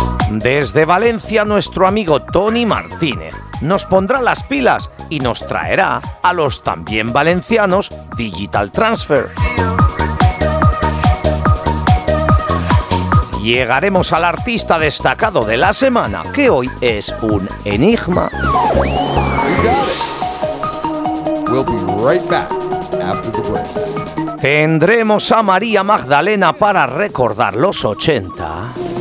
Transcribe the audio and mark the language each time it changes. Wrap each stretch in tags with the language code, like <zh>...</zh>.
<es>Desde Valencia, nuestro amigo Tony Martínez nos pondrá las pilas y nos traerá a los también valencianos Digital Transfer. Llegaremos al artista destacado de la semana, que hoy es un enigma.</es> <en>We'll be right back after the break.</en> <es>Tendremos a María Magdalena para recordar los 80.</es>